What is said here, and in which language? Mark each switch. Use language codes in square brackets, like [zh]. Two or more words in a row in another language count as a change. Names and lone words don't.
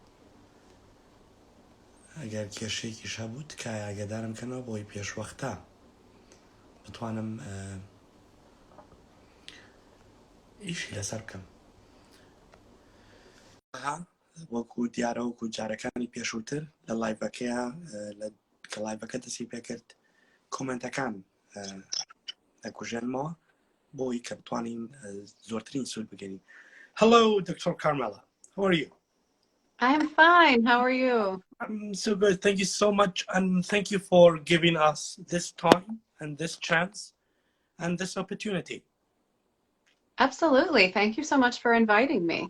[ckb] ئەگەر کێشەیەکیش هەبوو تکایە ئاگادارم کەنەوە بۆی پێشوەختە بتوانم ئیشی لەسەر بکەم وەکو دیارە وەکو جارەکانی پێشووتر لە لایڤەکەیە کە لایڤەکە دەسی پێکرد کۆمنتەکان دەکوژێنمەوە بۆی کە بتوانین زۆرترین سوود بگەین. [en] Hello, Dr. Carmela. How are you? I'm fine. How are you? I'm so good. Thank you so much. And thank you for giving us this time and this chance and this opportunity. Absolutely. Thank you so much for inviting me.